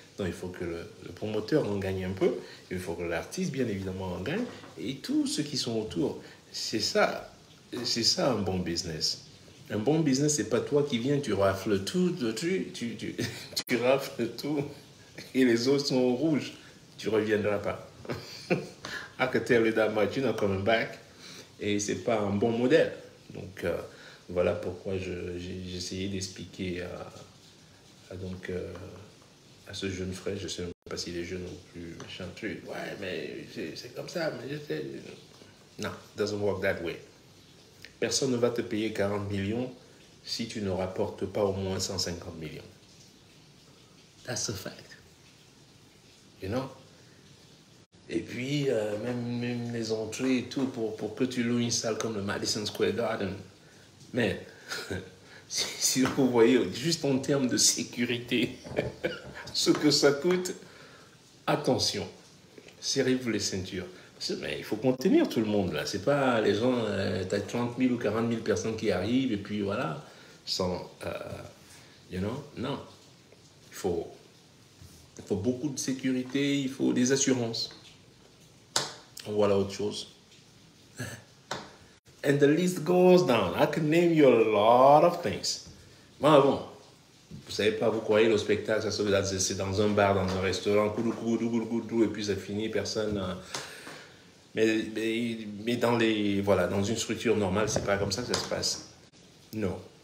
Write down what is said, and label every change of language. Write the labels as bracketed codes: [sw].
[fr] Donc il faut que le promoteur en gagne un peu, il faut que l'artiste, bien évidemment, en gagne, et tous ceux qui sont autour. C'est ça un bon business. Un bon business, c'est pas toi qui viens, tu rafles tout, tu rafles tout, et les autres sont rouges. Tu reviendras pas. [en] I can tell you that much, you're not coming back. [fr] Et c'est pas un bon modèle. Donc voilà pourquoi j'ai essayé d'expliquer à ce jeune frère, je sais même pas s'il est jeune ou plus machin truc. Ouais, mais c'est comme ça. Mais non, [en] it doesn't work that way. [fr] Personne ne va te payer 40 millions si tu ne rapportes pas au moins 150 millions. [en] That's a fact. You know? [fr] Et puis, même les entrées et tout, pour que tu loues une salle comme le Madison Square Garden. Mais, si vous voyez, juste en termes de sécurité, ce que ça coûte, attention, serrez-vous les ceintures. Mais il faut contenir tout le monde, là. C'est pas les gens, t'as 30 000 ou 40 000 personnes qui arrivent, et puis voilà, sans, you know, non. Il faut beaucoup de sécurité, il faut des assurances. Voilà autre chose. [en] And the list goes down. I can name you a lot of things. [fr] Bon, vous savez pas, vous croyez le spectacle, c'est dans un bar, dans un restaurant, et puis ça finit, personne. Mais dans dans une structure normale, c'est pas comme ça que ça se passe. Non.